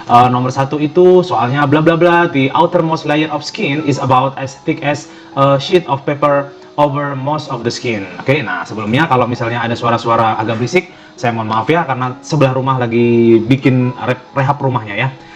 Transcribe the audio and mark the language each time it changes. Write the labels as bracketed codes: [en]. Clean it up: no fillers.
[id] Nomor 1 itu soalnya bla bla bla. [en] The outermost layer of skin is about as thick as a sheet of paper over most of the skin. [id] Oke, nah sebelumnya kalau misalnya ada suara-suara agak berisik, saya mohon maaf ya karena sebelah rumah lagi bikin rehab rumahnya ya.